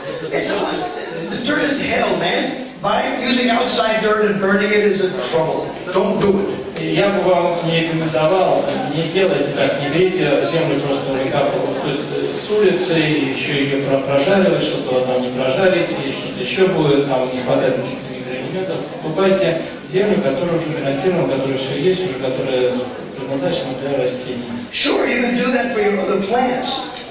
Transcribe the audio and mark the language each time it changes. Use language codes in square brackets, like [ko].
[en] It's hot. The dirt is hell, man. Using outside dirt and burning it is a trouble. Don't do it. [ru] Я бы вам не рекомендовал, не делайте так, не берите землю просто выкапывать, то есть с улицы, еще ее прожаривать, что-то там не прожарить, и что-то еще будет, там не хватает каких-то микроэлементов. Покупайте землю, которая уже гарантирована, которая все есть, уже которая предназначена для растений. [en] Sure, you can do that for your other plants.